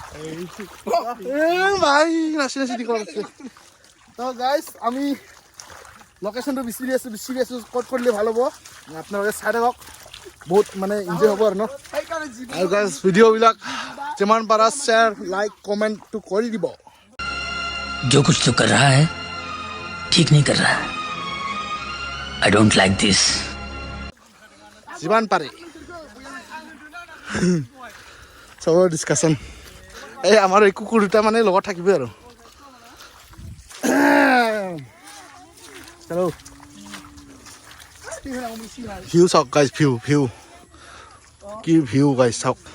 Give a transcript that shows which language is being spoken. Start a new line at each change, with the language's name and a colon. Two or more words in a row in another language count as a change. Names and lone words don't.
Assamese: ভাই নাচি নাচি দি আছে তো গাইস আমি লোকেশ্যনটো বিচাৰি আছো ক'ত কৰিলে ভাল হ'ব আপোনালোকে চাই থাকক বহুত মানে এনজয় হ'ব আৰু ন আৰু গাইস ভিডিঅ'বিলাক যিমান পাৰা
English: share like commentটো
Assamese: কৰি দিব
Hindi: जो कुछ तो कर रहा है ठीक नहीं कर रहा है
English: I don't like this
Assamese: যিমান পাৰে চবৰ ডিছকাশ্যন এই আমাৰ এই কুকুৰ দুটা মানে লগত থাকিবই আৰু হেল্ল' ভিউ চাওক গাইজ ভিউ কি ভিউ গাইজ চাওক